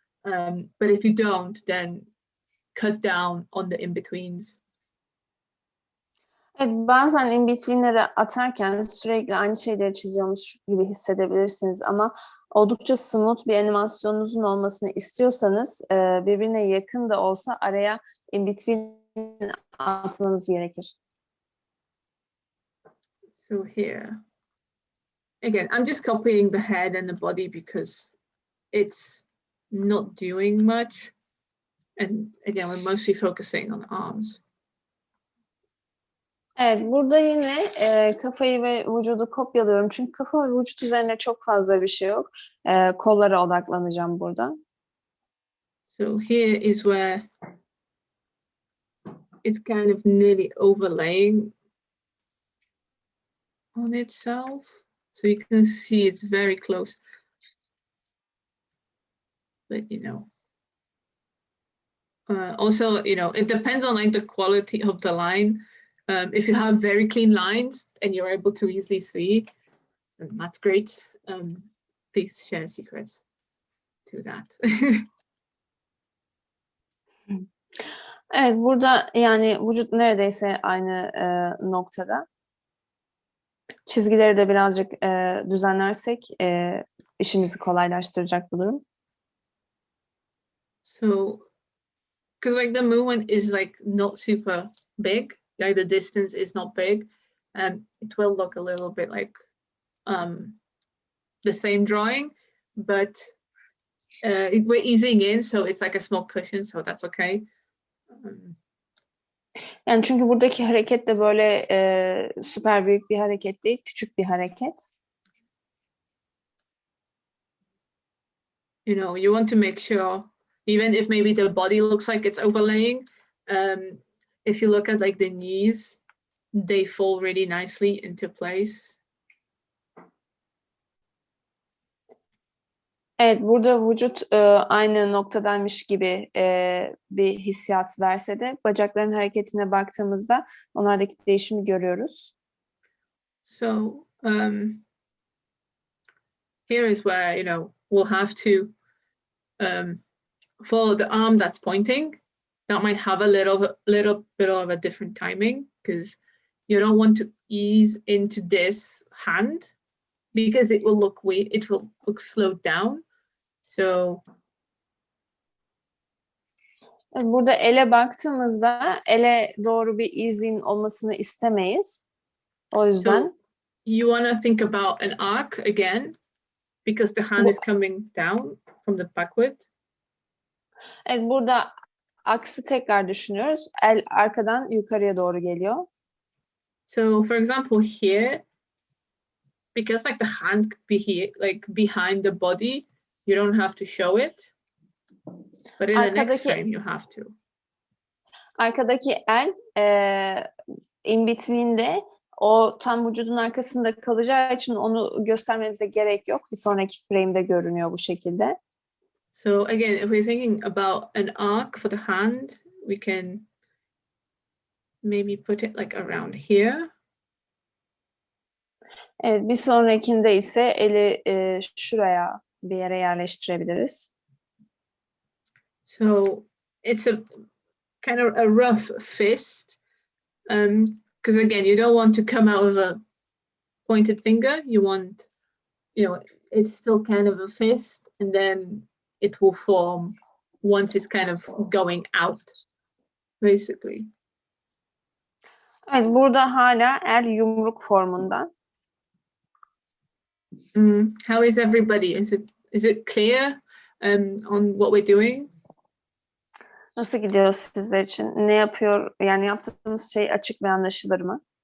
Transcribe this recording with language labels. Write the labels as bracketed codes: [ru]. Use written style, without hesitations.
[en] But if you don't, then cut down on the in-betweens. [tr] Evet, bazen in between'leri atarken sürekli aynı şeyleri çiziyormuş gibi hissedebilirsiniz ama oldukça smooth bir animasyonunuzun olmasını istiyorsanız birbirine yakın da olsa araya in between atmanız gerekir. [en] So here, again, I'm just copying the head and the body because it's not doing much. And again, we're mostly focusing on the arms. [tr] Evet, burada yine kafayı ve vücudu kopyalıyorum. Çünkü kafa ve vücut üzerine çok fazla bir şey yok. Kollara odaklanacağım burada. [en] So here is where it's kind of nearly overlaying on itself. So you can see it's very close. But also, it depends on like the quality of the line. If you have very clean lines and you're able to easily see, then that's great. Please share secrets to that. [tr] Evet, burada yani vücut neredeyse aynı noktada. Çizgileri de birazcık düzenlersek işimizi kolaylaştıracak bu durum. [en] So, because like the movement is like not super big, like the distance is not big, it will look a little bit like the same drawing, but we're easing in, so it's like a small cushion, so that's okay. [tr] Yani çünkü buradaki hareket de böyle süper büyük bir hareket değil, küçük bir hareket. [en] You want to make sure, even if maybe the body looks like it's overlaying, if you look at like the knees, they fall really nicely into place. [tr] Evet, burada vücut aynı noktadaymış gibi bir hissiyat verse de bacakların hareketine baktığımızda onlardaki değişimi görüyoruz. [en] So here is where we'll have to follow the arm that's pointing. That might have a little bit of a different timing, because you don't want to ease into this hand because it will look weird. It will look slowed down. So [tr] burada ele baktığımızda ele doğru bir easing olmasını istemeyiz. O yüzden [en] so you want to think about an arc again, because the hand is coming down from the backward. [tr] Evet, burada aksi tekrar düşünüyoruz. El arkadan yukarıya doğru geliyor. [en] So for example here, because like the hand could be here, like behind the body, you don't have to show it. But in the next frame you have to. [tr] Arkadaki el in between'de o tam vücudun arkasında kalacağı için onu göstermemize gerek yok. Bir sonraki frame'de görünüyor bu şekilde. [en] So again, if we're thinking about an arc for the hand, we can maybe put it like around here. [tr] Evet, bir sonrakinde ise eli şuraya bir yere yerleştirebiliriz. [en] So it's a kind of a rough fist, because again, you don't want to come out with a pointed finger. You want, it's still kind of a fist, and then it will form once it's kind of going out, basically. [tr] Evet, burada hala el yumruk formunda. [en] How is everybody? Is it clear on what we're doing? [tr] Nasıl gidiyor sizler için? Ne yapıyor? Yani yaptığınız şey açık ve anlaşılır mı?